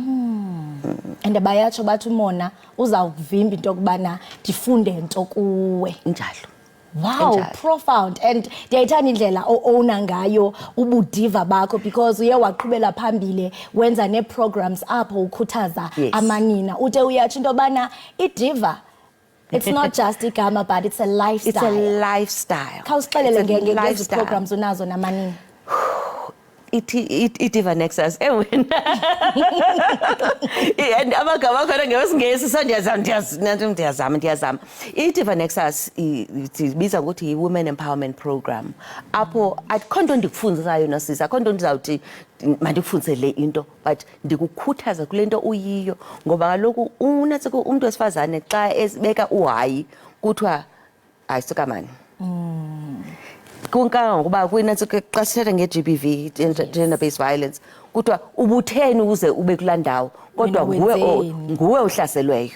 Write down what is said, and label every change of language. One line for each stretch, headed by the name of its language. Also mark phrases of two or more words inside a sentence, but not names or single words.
Xhosa: And bayatsho bathi umona uzawuvimba into kubana ndifunde into kuwe. Njalo.
English: Wow, profound.
Xhosa: And ndiyayithanda indlela owna ngayo ubudiva bakho because uye waqhubela phambili wenza ne-programs apho ukhuthaza amanina. Ute uyatsho into bana idiva
English: it's not just
Xhosa: igama
English: but it's a lifestyle. It's a lifestyle.
Xhosa: Khawusixelele ngezi programs unazo namanina. Idiva Nexus wena. And abagama khona ngeSingesi so ndiyazama. Idiva Nexus ibiza ukuthi yi-
English: women empowerment program.
Xhosa: Apho akho nto ndikufundisayo nosisa, akho nto ndizawuthi mandikufundise le into but ndikukhuthaza kule nto uyiyo ngoba kaloku unatsika umuntu wesifazane xa esibeka uhayi kuthiwa ayisuka mani. Kunkanga ngokuba kwinatsika xa sithetha nge-GBV,
English: gender based violence,
Xhosa: kuthiwa ubutheni uze ube kulaa ndawo kodwa nguwe uhlaselweyo.